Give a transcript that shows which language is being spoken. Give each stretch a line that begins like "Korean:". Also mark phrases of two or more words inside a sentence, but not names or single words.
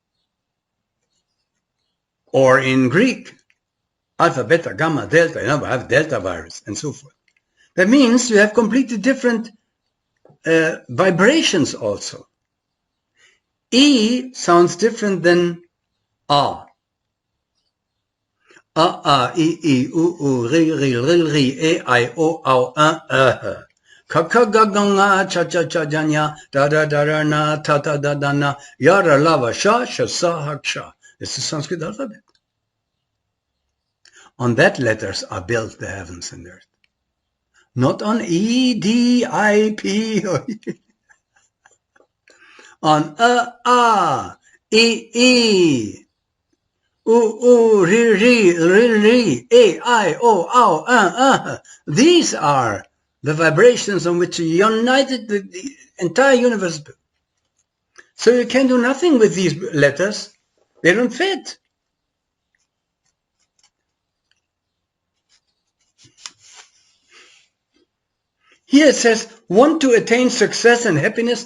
English: Or in Greek, alpha, beta, gamma, delta, you know, we have delta virus and so forth. That means you have completely different vibrations also. E sounds different than A.
Sanskrit: A, E, U, Ri, E, I, O, Au, Kakagaganga, cha cha cha janya, da da da da na, ta ta da da na, yara lava sha, sha sa ha sha.
English: It's the Sanskrit alphabet. On that letters are built the heavens and earth. Not on E, D, I, P.
Sanskrit: On A, E, U, Ri, E, I, O, Au,
English: These are the vibrations on which united the entire universe. So you can do nothing with these letters. They don't fit. Here it says, want to attain success and happiness.